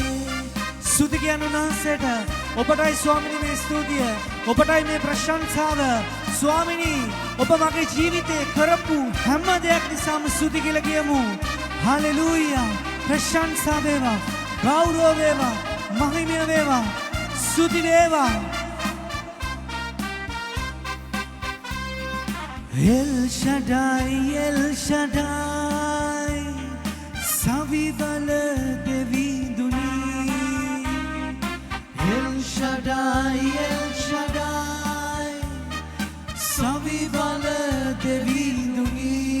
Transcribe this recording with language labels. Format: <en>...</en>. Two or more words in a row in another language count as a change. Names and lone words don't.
<si>ස්තුති කියන උන්වහන්සේට ඔබටයි ස්වාමිනී මේ ස්තුතිය, ඔබටයි මේ ප්‍රශංසාව. ස්වාමිනී ඔබ මගේ ජීවිතේ කරපු හැම දෙයක් නිසාම ස්තුති කියලා කියමු. හලෙලූයා. ප්‍රශංසා වේවා, ගෞරව වේවා, මහිමය වේවා, ස්තුති වේවා. El Shaddai, El Shaddai, Savibala Devi Duni. El Shaddai, El Shaddai, Savibala Devi Duni.</si>